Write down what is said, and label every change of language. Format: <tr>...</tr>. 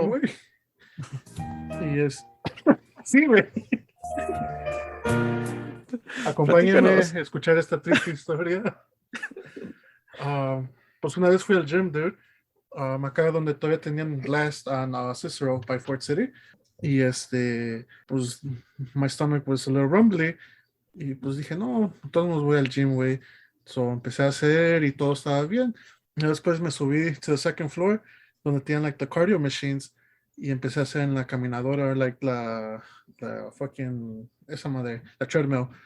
<es>gym, güey. Y sí, güey. Acompáñenme Platícanos. a escuchar esta triste historia. Pues una vez fui al gym, dude. Acá donde todavía tenían Blast on Cicero by Fort City. Y pues,</es> <en>my stomach was a little rumbly.</en> <es>Y pues dije, no, todos nos voy al gym, güey. So empecé a hacer y todo estaba bien. Y después me subí</es> <en>to the second floor,</en> <es>donde tienen</es> <en>like the cardio machines.</en> <es>Y empecé a hacer en la caminadora, like la fucking, esa madre, la treadmill.</es>